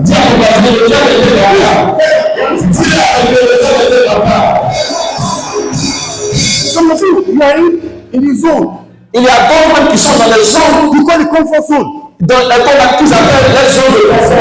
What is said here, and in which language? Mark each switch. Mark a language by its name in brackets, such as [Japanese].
[French] Dis à ton voisin, le diable était là. Dis à ton voisin, le diable était là. [English] Some of you are in the zone. [French] Il y a d'autres qui sont dans les zones, [English] You call it comfort zone. [French] dans lesquelles qu'ils appellent les zones de confort.